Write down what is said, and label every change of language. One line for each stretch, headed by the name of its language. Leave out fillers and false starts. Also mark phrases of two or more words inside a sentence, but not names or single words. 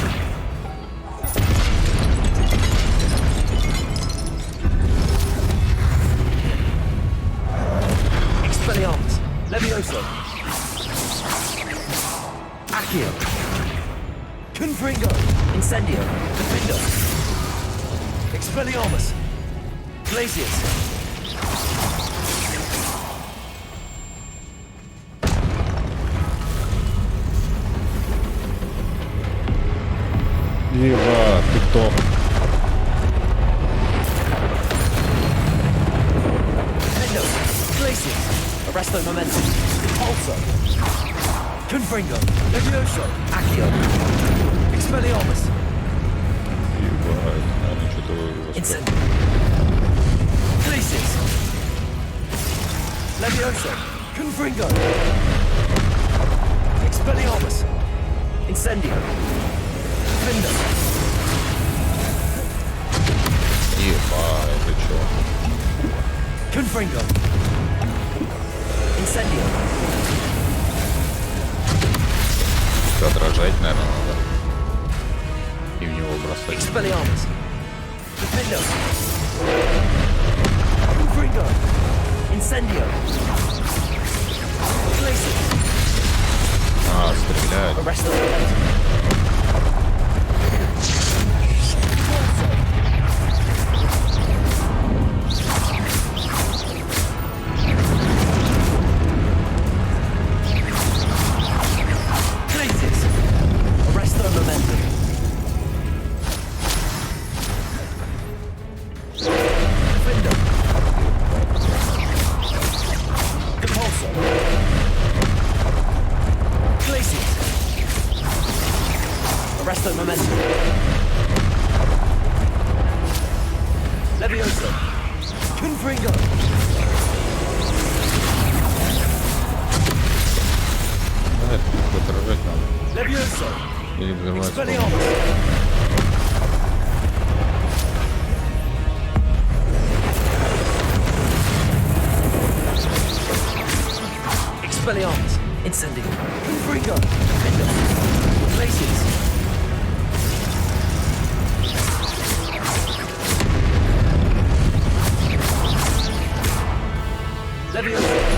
Russian: Expelliarmus. Levioso. Accio. Confringo. Incendio. Defender. Expelliarmus. Glaciers. Ева, ты кто? Nintendo. Glaciers. Arresto momentum. Pulsar. Confringo. Levioso. Accio. Expelliarmus. Ебать, наверное, что-то Incendio. Glaciers. Levioso. Confringo. Expelliarmus. Incendio. Finder. Ебать, ты чё? Confringo. Incendio. Отражать, наверное, надо. И в него бросать. Expelliarmus. Defendo. Confringo. Incendio. Glacier. А, стрелять. Arrest the momentum. Glaciers. Arrest the momentum. Defender. Depulso. Glaciers. Arrest the momentum. Levioso. Confringo. Да, это отражать надо. Levioso. Или взрывать. Expelliarmus. Expelliarmus. Incendio. Confringo. Defender. Glaciers. Levioso.